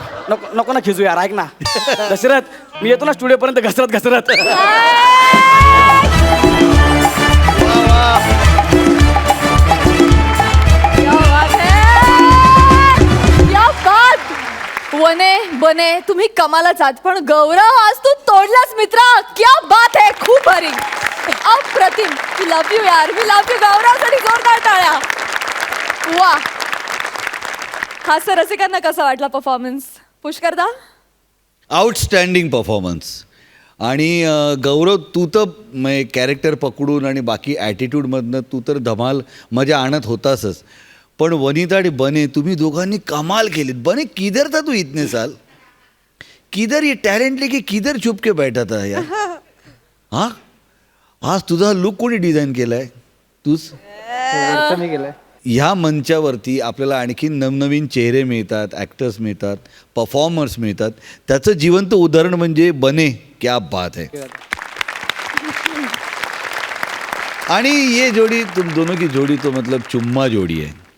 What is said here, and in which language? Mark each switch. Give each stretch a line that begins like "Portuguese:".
Marathi: नको नको ना खिजू यार, ऐक ना दशरथ, मी येतो ना स्टुडिओ पर्यंत घसरत घसरत.
Hindi: क्या बात.
Marathi: वने बने तुम्ही कमालच आहात, पण गौरव आज तू तोडलास मित्रा.
Hindi: क्या बात है,
Marathi: खूप भारी, अप्रतिम.
English: We love you यार, we love you.
Marathi: गौरवसाठी जोरदार टाळ्या. वा. हास्य रसिकांना कसा वाटला परफॉर्मन्स? पुष्करदा.
English: Outstanding performance.
Marathi: आणि गौरव, तू तर कॅरेक्टर पकडून आणि बाकी ॲटिट्यूडमधनं तू तर धमाल मजा आणत होतासच, पण वनिता आणि बने तुम्ही दोघांनी कमाल केलीत.
Hindi: बने किधर था तू इतने साल? किधर ये टॅलेंट लेके किधर छुप के बैठा था यार?
Marathi: हां, आज तुझा लुक कोणी डिझाईन केलाय? तूच मी केलंय. ह्या मंचावरती आपल्याला आणखी नवनवीन चेहरे मिळतात, ॲक्टर्स मिळतात, परफॉर्मर्स मिळतात. त्याचं जिवंत उदाहरण म्हणजे बने.
Hindi: क्या बात है. आणि ये जोडी, तुम दोनों की जोडी तो मतलब चुम्मा जोडी आहे.